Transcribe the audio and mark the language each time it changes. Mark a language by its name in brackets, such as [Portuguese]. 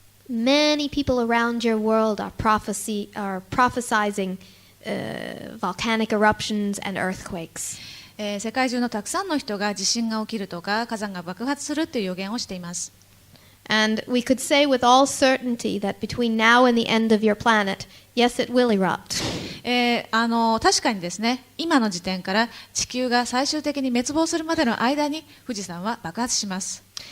[English] Many people around your world are prophesizing volcanic eruptions and earthquakes. [Japanese] 世界中のたくさんの人が地震が起きるとか火山が爆発するという予言をしています。 [English] And we could say with all certainty that between now and the end of your planet, yes, it will erupt. [Japanese] 確かにですね、今の時点から地球が最終的に滅亡するまでの間に富士山は爆発します。